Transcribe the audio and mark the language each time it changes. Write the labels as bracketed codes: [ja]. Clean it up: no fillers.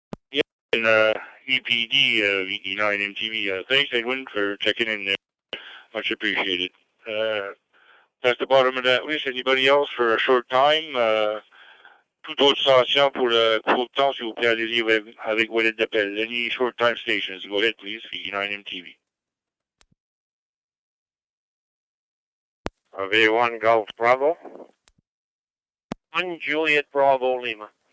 [en] Yeah, and EPD, VE9MTV. Thanks, Edwin, for checking in there. Much appreciated. That's the bottom of that list. Anybody else for a short time? [fr] Toute autre station pour le court de temps, s'il vous plaît, allez-y avec Wallet d'appel. [en] Any short time stations, go ahead, please, VE9MTV. V1 Golf Bravo. 1 Juliet Bravo Lima.